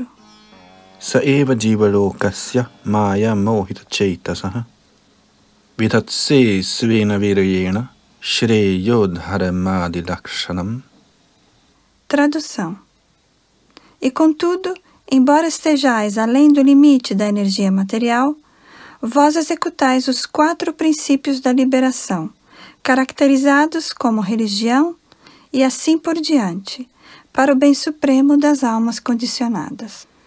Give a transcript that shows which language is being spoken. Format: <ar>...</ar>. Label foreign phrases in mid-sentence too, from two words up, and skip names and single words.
<sa>Sa eva jivalokasya maya mohita chaitasah vitatse svena virayena shreyodharamadi lakshanam.</sa> <pt>Tradução. E contudo, embora estejais além do limite da energia material, vós executais os 4 princípios da liberação, caracterizados como religião, e assim por diante, para o bem supremo das almas condicionadas.</pt>